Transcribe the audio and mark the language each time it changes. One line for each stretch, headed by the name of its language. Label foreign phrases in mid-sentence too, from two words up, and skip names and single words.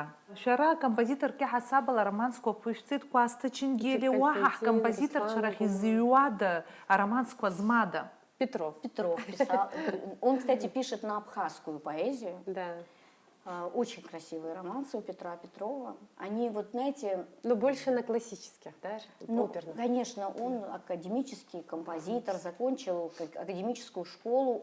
Abkhazian: Шәара акомпозиторк иаҳасабала аромансқәа ԥышәҵеит Кәасҭа Ченгели, уаҳа ҳкомпозиторцәа рахь изыҩуада, аромансқәа змада?
Russian: Петров. Петров писал. Он, кстати, пишет на абхазскую поэзию. Да. Очень красивые романсы у Петра Петрова. Они, вот знаете... Но больше на классических, да? Ну, оперных. конечно, он академический композитор, закончил академическую школу.